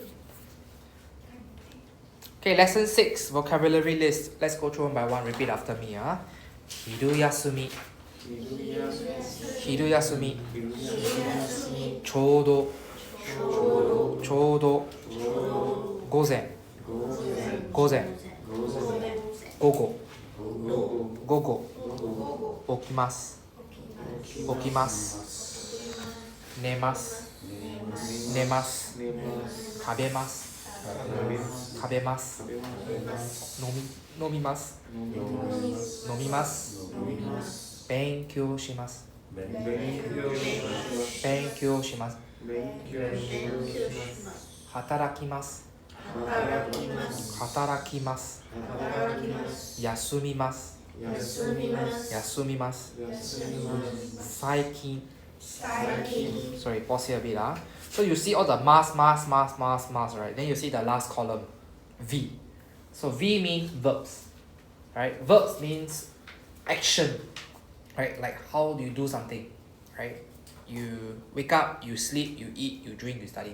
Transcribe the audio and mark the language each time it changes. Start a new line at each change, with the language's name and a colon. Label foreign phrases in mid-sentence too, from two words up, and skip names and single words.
English: Okay, lesson 6, vocabulary list. Let's go through one by one. Repeat after me.
Japanese: 昼休み。昼休み. ちょうど。ちょうど. 午前。午前. 午後。午後. 起きます。起きます. 寝ます。寝ます. かべます。かべます. 飲みます。飲みます. 勉強します。勉強します. 働きます。働きます. 休みます。休みます. Saikin.
English: Sorry, pause here a bit. So you see all the mas, right? Then you see the last column, V. So V means verbs, right? Verbs means action, right? Like how do you do something, right? You wake up, you sleep, you eat, you drink, you study.